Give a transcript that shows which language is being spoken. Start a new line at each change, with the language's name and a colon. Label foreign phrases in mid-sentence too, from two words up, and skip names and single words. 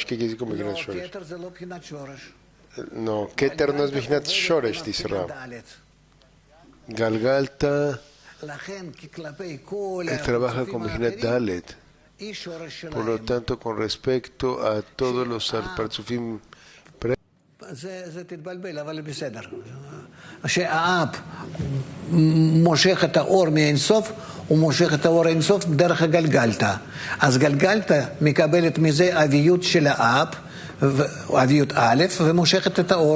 Spanish: ¿Qué quiere decir con
Hebrew: בחינת שורש?
Spanish: No, Keter no es
Hebrew: בחינת שורש,
Spanish: dice Rab. Galgalta trabaja con
Hebrew: בחינת דלת.
Spanish: Por lo tanto, con respecto a todos los Partzufim,
Hebrew: שהאב מושך את האור מאינסוף, הוא מושך את האור אינסוף דרך הגלגלתא. אז גלגלתא מקבלת מזה אביות של האב, אביות א', ומושכת את האור.